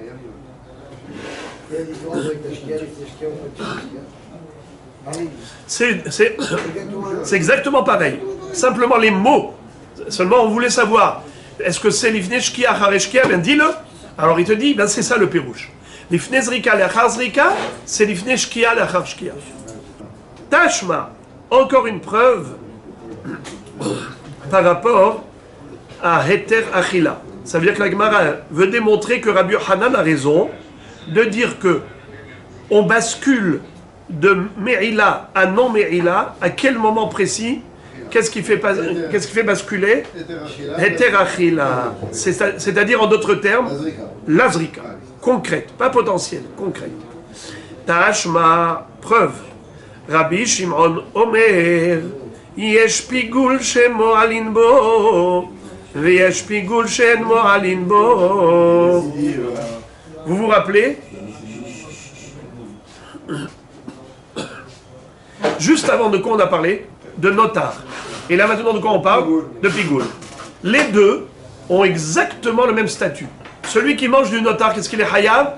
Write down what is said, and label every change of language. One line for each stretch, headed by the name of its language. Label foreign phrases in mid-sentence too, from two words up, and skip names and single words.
French: C'est exactement pareil. Simplement les mots. Seulement, on voulait savoir, est-ce que c'est
Hebrew: לפני שקיעה, הרי שקיעה?
French: Ben dis-le. Alors il te dit, ben c'est ça le pérouche.
Hebrew: לפני זריקה, לאחר זריקה, c'est לפני שקיעה, לאחר שקיעה.
French: Tashma, encore une preuve par rapport à
Hebrew: היתר אכילה.
French: Ça veut dire que la Gemara veut démontrer que Rabbi Yochanan a raison de dire que on bascule de Me'ila à non-Me'ila, à quel moment précis? Qu'est-ce qui fait basculer?
Hebrew: היתר אכילה.
French: C'est-à-dire, en d'autres termes, la zrika. Concrète, pas potentielle, concrète. Tashma, preuve.
Hebrew: רבי שמעון אומר, יש פיגול שמועלין בו, ויש פיגול שאין מועלין בו.
French: Vous vous rappelez? Juste avant de quoi on a parlé? De notar. Et là maintenant de quoi on parle? De pigoul. Les deux ont exactement le même statut. Celui qui mange du notar, qu'est-ce qu'il est hayav?